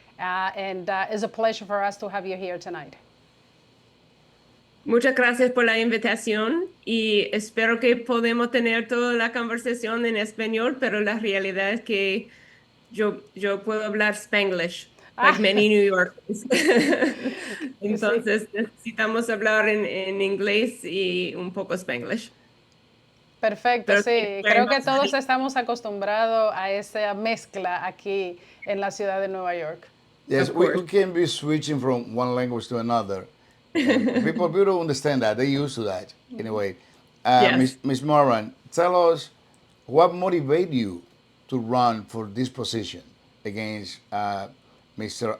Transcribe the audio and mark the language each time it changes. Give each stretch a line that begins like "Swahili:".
English: And it's a pleasure for us to have you here tonight.
Spanish: Muchas gracias por la invitación y espero que podamos tener toda la conversación en español, pero la realidad es que yo puedo hablar Spanglish,
English: like many New Yorkers.
Spanish: Entonces necesitamos hablar en inglés y un poco Spanglish. Perfecto, Pero sí. Creo que todos estamos acostumbrados a esa mezcla aquí en la ciudad de Nueva York.
English: Yes, we can be switching from one language to another. People don't understand that. They're used to that. Anyway, Yes. Ms. Moran, tell us what motivated you to run for this position against Mr.